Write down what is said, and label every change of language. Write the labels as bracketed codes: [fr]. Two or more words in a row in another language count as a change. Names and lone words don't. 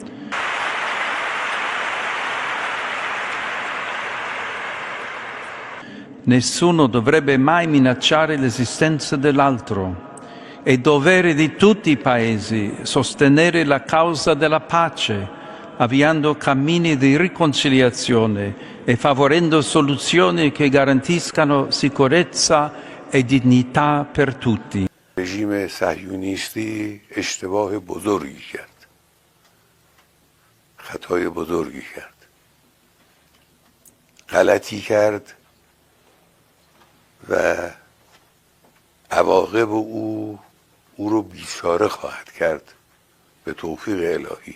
[it] Nessuno dovrebbe mai minacciare l'esistenza dell'altro. È dovere di tutti i paesi sostenere la causa della pace, avviando cammini di riconciliazione e favorendo soluzioni che garantiscano sicurezza e dignità per tutti. [fa] رژیم صهیونیستی اشتباه بزرگی کرد، خطای بزرگی کرد، غلطی کرد و عواقب او رو بیچاره خواهد کرد به توفیق الهی.